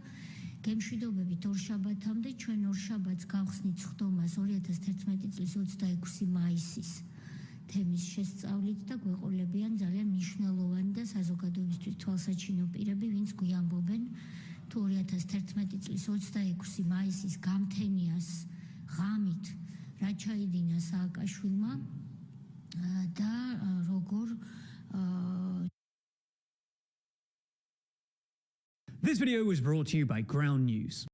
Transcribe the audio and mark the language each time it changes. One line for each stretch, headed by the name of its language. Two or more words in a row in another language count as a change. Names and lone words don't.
Georgian: გემშვიდობებით ორშაბათამდე ჩვენ ორშაბათს გავხსნით ხდომას 2011 წლის 26 მაისის თემის შესწავლით და გვეყოლებიან ძალიან მნიშვნელოვანი და საზოგადოებისთვის თვალსაჩინო პირები, ვინც გვიამბობენ თუ 2011 წლის 26 მაისის გამთენიას ღამით რა ჩაიდინა სააკაშვილმა და როგორ
English: This video was brought to you by Ground News.